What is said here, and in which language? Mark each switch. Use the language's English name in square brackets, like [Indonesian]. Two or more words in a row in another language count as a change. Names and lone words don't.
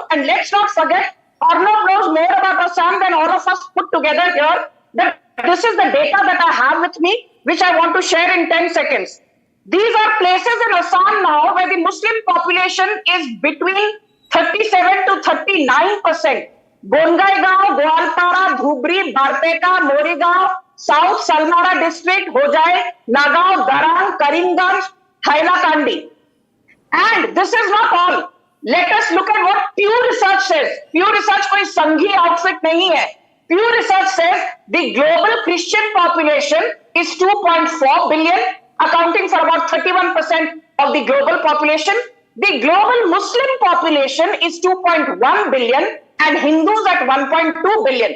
[English] And let's not forget, Arnab knows more about Assam than all of us put together here. That this is the data that I have with me, which I want to share in 10 seconds. These are places in Assam now where the Muslim population is between 37 to 39%. Bongaigaon, Gwalpara, Dhubri, Barpeta, Morigaon, South Salmara district, Hojai, Nagaon, Darang, Karimganj, Hailakandi. And this is not all. Let us look at what Pew Research says. [Hindi] Pew Research कोई संघी outfit नहीं है. [English] Pew Research says the global Christian population is 2.4 billion, accounting for about 31% of the global population. The global Muslim population is 2.1 billion and Hindus at 1.2 billion.